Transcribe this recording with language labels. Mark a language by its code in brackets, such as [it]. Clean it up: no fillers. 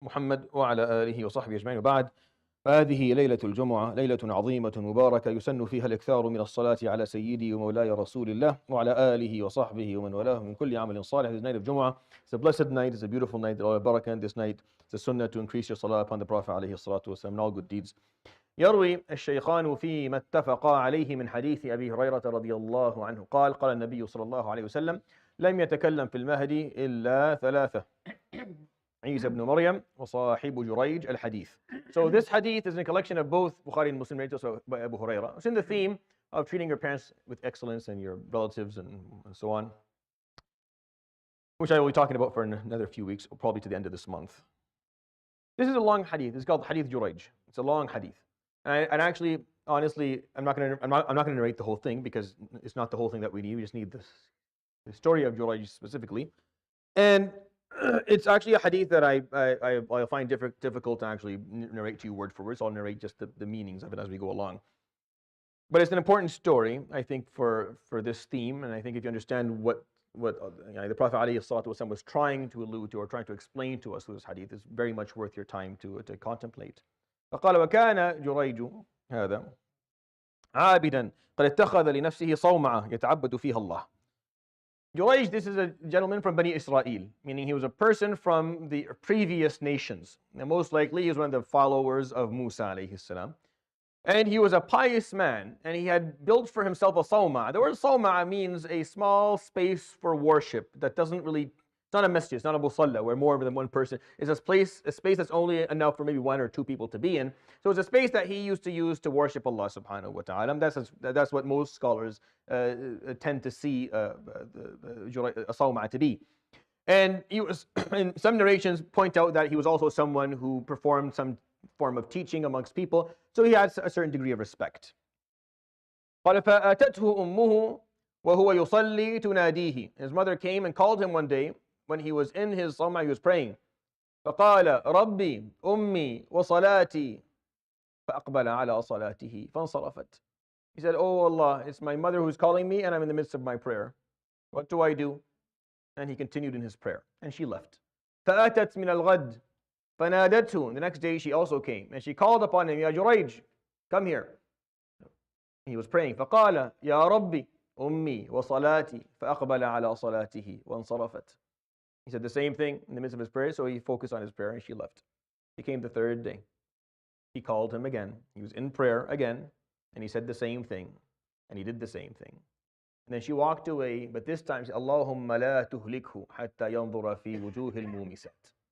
[ar] محمد وعلى آله وصحبه أجمعين، وبعد. فهذه ليلة الجمعة، ليلة عظيمة مباركة يسن فيها الإكثار من الصلاة على سيدي ومولاي رسول الله وعلى آله وصحبه ومن والاه من كل عمل صالح. [en] This night of Jumu'ah, it's a blessed night, it's a beautiful night, all barakah in this night. It's a sunnah to increase your salah upon the Prophet عليه الصلاة والسلام and all good deeds. [ar] يروي الشيخان فيما اتفقا عليه من حديث أبي هريرة رضي الله عنه قال قال النبي صلى الله عليه وسلم: لم يتكلم في المهد إلا ثلاثة: عيسى ابن مريم وصاحب جريج الحديث. [en] So this hadith is a collection of both Bukhari and Muslim narrated by Abu Hurairah. It's in the theme of treating your parents with excellence and your relatives and so on, which I will be talking about for another few weeks, probably to the end of this month. This is a long hadith. It's called Hadith Jurayj. It's a long hadith. And actually, honestly, I'm not going to narrate the whole thing because it's not the whole thing that we need. We just need the story of Jurayj specifically. And it's actually a hadith that I find difficult to actually narrate to you word for word, so I'll narrate just the meanings of it as we go along. But it's an important story, I think, for this theme, and I think if you understand what the Prophet ﷺ was trying to allude to or trying to explain to us through this hadith, it's very much worth your time to contemplate. [ar] فقال وكان جريج هذا عابدا قد اتخذ لنفسه صومعة يتعبد فيها الله. [en] Jurayj, this is a gentleman from Bani Israel, meaning he was a person from the previous nations. And most likely he was one of the followers of Musa alayhi salam. And he was a pious man, and he had built for himself a Soum'a. The word Soum'a means a small space for worship that doesn't really, it's not a masjid, it's not a musalla where more than one person. It's a space that's only enough for maybe one or two people to be in. So it's a space that he used to use to worship Allah subhanahu wa ta'ala. That's what most scholars tend to see a Soum'a to be. And he was, in some narrations point out that he was also someone who performed some form of teaching amongst people. So he had a certain degree of respect. [ar] قال فأتته أمه وهو يصلي تناديه. [en] His mother came and called him one day when he was in his Soum'a, he was praying. [ar] فقال ربي أمي وصلاتي فأقبل على صلاته فانصرفت. [en] He said, "Oh Allah, it's my mother who's calling me and I'm in the midst of my prayer. What do I do?" And he continued in his prayer and she left. [ar] فأتت من الغد فنادته. [en] The next day she also came and she called upon him, "Ya Jurayj, come here." He was praying. [ar] فقال يا ربي أمي وصلاتي فأقبل على صلاته وانصرفت. [en] He said the same thing in the midst of his prayer, so he focused on his prayer and she left. He came the third day. He called him again. He was in prayer again, and he said the same thing, and he did the same thing. And then she walked away, but this time she said, [ar] اللهم لا تهلكه حتى ينظر في وجوه المومسات.